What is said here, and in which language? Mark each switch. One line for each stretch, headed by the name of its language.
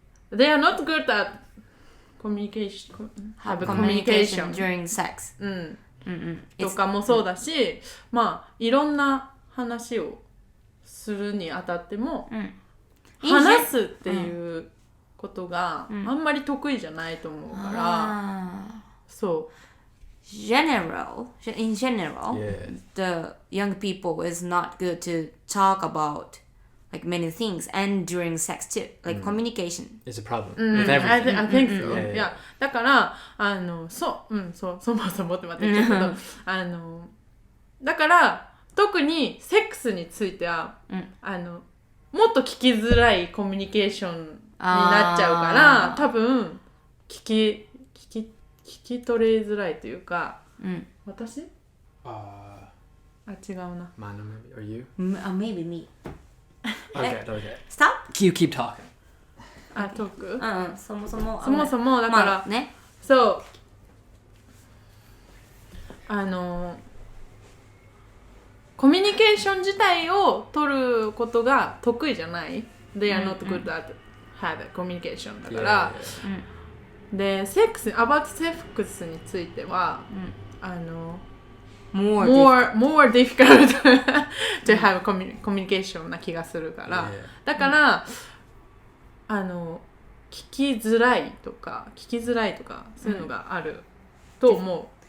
English: they are not good at communication. Have communication during sex.
Japanese: とかもそうだし、まあいろんな話をするにあたっても、話すっていうことがあんまり得意じゃないと思うから、そう。
English: In general, the young people is not good to talk about many things and during sex too. Communication is a problem with everything. I think so. Yeah.
Japanese: だからそもそもってまた言っちゃうけど、だから特にセックスについては、もっと聞きづらいコミュニケーションになっちゃうから、多分聞き取れづらいというか、私？違うな。
English: Manu, maybe. Or you? Maybe me. Okay. Stop? You keep talking.
Japanese: トーク？そもそもだから、ね。そうコミュニケーション自体を取ることが得意じゃない。
English: They are not good at have communication
Japanese: だから。で、about セックスについては、
English: more difficult to have communication
Japanese: な気がするから、だから、聞きづらいとかそういうのがあると思う。